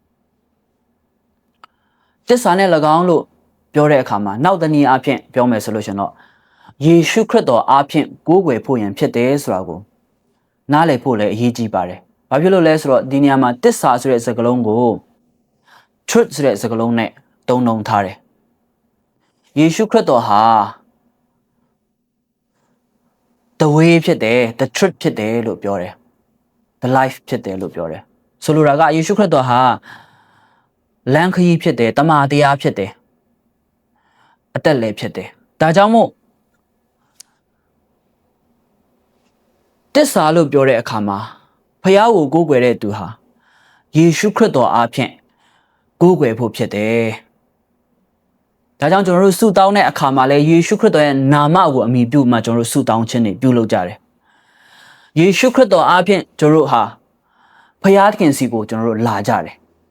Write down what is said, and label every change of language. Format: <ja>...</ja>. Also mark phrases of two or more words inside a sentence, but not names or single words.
<my>တစ္ဆာနဲ့၎င်းလို့ပြောတဲ့အခါမှာနောက်တနည်းအားဖြင့်ပြောမယ်ဆိုလို့ရှင်တော့ယေရှုခရစ်တော်အားဖြင့်ကိုးကွယ်ဖို့ရန်ဖြစ်တယ်ဆိုတာကိုနားလည်ဖို့လည်းအရေးကြီးပါတယ်ဘာဖြစ်လို့လဲဆိုတော့ဒီနေရာမှာတစ္ဆာဆိုတဲ့စကားလုံးကို truth ဆိုတဲ့စကားလုံးနဲ့တုံ့ထားတယ်ယေရှုခရစ်တော်ဟာ</my> <en>the way</en> <my>ဖြစ်တယ်</my> <en>the truth</en> <my>ဖြစ်တယ်လို့ပြောတယ်</my> <en>the life</en> <my>ဖြစ်တယ်လို့ပြောတယ်ဆိုလိုတာကယေရှုခရစ်တော်ဟာလမ်းခရီးဖြစ်တယ်တမန်တရားဖြစ်တယ်အသက်လည်းဖြစ်တယ်ဒါကြောင့်မို့ တစ္ဆာလို့ပြောတဲ့အခါမှာဖယားကိုကိုးကွယ်တဲ့သူဟာယေရှုခရစ်တော်အားဖြင့်ကိုးကွယ်ဖို့ဖြစ်တယ်ဒါကြောင့်ကျွန်တော်တို့ဆုတောင်းတဲ့အခါမှာလည်းယေရှုခရစ်တော်ရဲ့နာမကိုအမိပြုမှကျွန်တော်တို့ဆုတောင်းခြင်းတွေပြုလုပ်ကြတယ်ယေရှုခရစ်တော်အားဖြင့်ကျွန်တော်တို့ဟာဖယားသခင်စီကိုကျွန်တော်တို့လာကြတယ်</my>